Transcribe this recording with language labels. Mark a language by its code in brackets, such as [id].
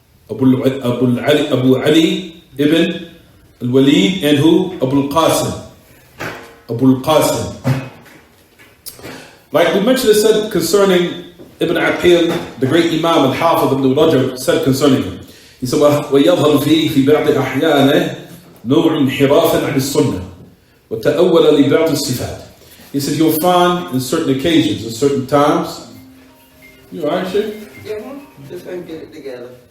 [en] Abu Ali ibn al-Walid and who? Abu al-Qasim. Abu al-Qasim. Like we mentioned, it said concerning Ibn Aqil, the great Imam al-Hafiz ibn Rajab said concerning him. He said, [ar] وَيَظْهَرُ فِيهِ فِي بَعْضِ أَحْيَانِهِ نوع انحراف عن السنة وتأول لبعض الصفات. [en] He said, you'll find in certain occasions, in certain times. You alright, Shaykh? Yeah, just trying to get it together.